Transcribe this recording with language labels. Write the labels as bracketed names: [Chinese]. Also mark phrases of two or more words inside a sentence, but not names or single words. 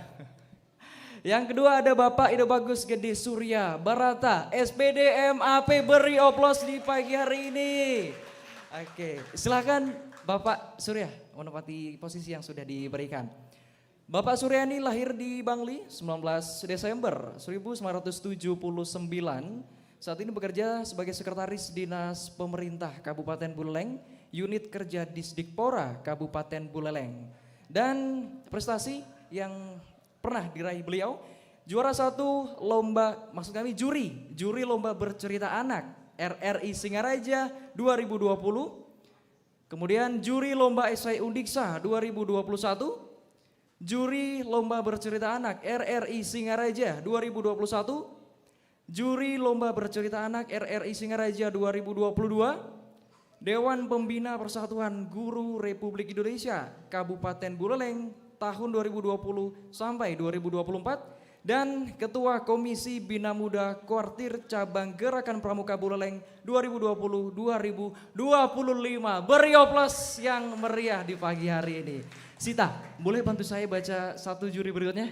[Indonesian] Yang kedua ada Bapak Ido Bagus Gede Surya Barata SPD MAP, beri oplos di pagi hari ini. Oke, silakan Bapak Surya menempati posisi yang sudah diberikan. Bapak Surya ini lahir di Bangli 19 Desember 1979. Saat ini bekerja sebagai sekretaris Dinas Pemerintah Kabupaten Buleleng, unit kerja Disdikpora Kabupaten Buleleng. Dan prestasi yang pernah diraih beliau, juara 1 lomba, maksud kami juri lomba bercerita anak RRI Singaraja 2020. Kemudian juri lomba esai Undiksa 2021, juri lomba bercerita anak RRI Singaraja 2021, juri lomba bercerita anak RRI Singaraja 2022, Dewan Pembina Persatuan Guru Republik Indonesia Kabupaten Buleleng tahun 2020 sampai 2024 dan Ketua Komisi Bina Muda Kuartir Cabang Gerakan Pramuka Buleleng 2020-2025. Beri oplos yang meriah di pagi hari ini. Sita, boleh bantu saya baca satu juri berikutnya?